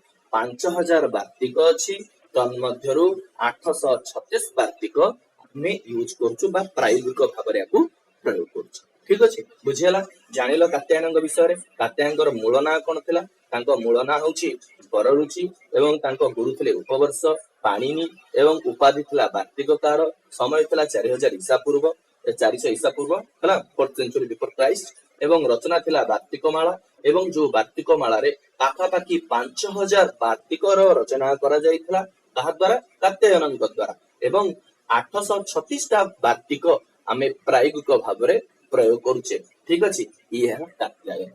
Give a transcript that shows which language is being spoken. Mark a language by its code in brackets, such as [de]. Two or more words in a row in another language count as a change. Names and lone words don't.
[or] 5000 ବାର୍ତ୍ତିକ ଅଛି, ତନ୍ମଧ୍ୟରୁ 836 ବାର୍ତ୍ତିକ ଆମେ ୟୁଜ କରୁଛୁ ବା ପ୍ରାୟୋଗିକ ଭାବରେ ୟାକୁ ପ୍ରୟୋଗ କରୁଛୁ। ଠିକ ଅଛି, ବୁଝିହେଲା? ଜାଣିଲ କାତ୍ୟାୟନଙ୍କ ବିଷୟରେ। କାତ୍ୟାୟନଙ୍କର ମୂଳ ନାଁ କଣ ଥିଲା? ତାଙ୍କ ମୂଳ ନାଁ ହଉଛି ବରରୁଚି ଏବଂ ତାଙ୍କ ଗୁରୁ ଥିଲେ ଉପବର୍ଷ, ପାଣିନି ଏବଂ ଉପାଧି ଥିଲା ବାର୍ତ୍ତିକକାର। ସମୟ ଥିଲା 4000 ଈସା ପୂର୍ବ 400 ଈସା ପୂର୍ବ ହେଲା, [en] 4th century before Christ। [or] ଏବଂ ରଚନା ଥିଲା ବାର୍ତ୍ତିକମାଳା। ଏବଂ ଯୋଉ ବାର୍ତ୍ତିକମାଳାରେ ପାଖାପାଖି 5000 ବାର୍ତ୍ତିକର ରଚନା କରାଯାଇଥିଲା, କାହା ଦ୍ୱାରା? କାତ୍ୟାୟନଙ୍କ ଦ୍ୱାରା। ଏବଂ 836ଟା ବାର୍ତ୍ତିକ ଆମେ ପ୍ରାୟୋଗିକ ଭାବରେ ପ୍ରୟୋଗ କରୁଛେ। ଠିକ ଅଛି, ଇଏ ହେଲା କାତ୍ୟାୟନ।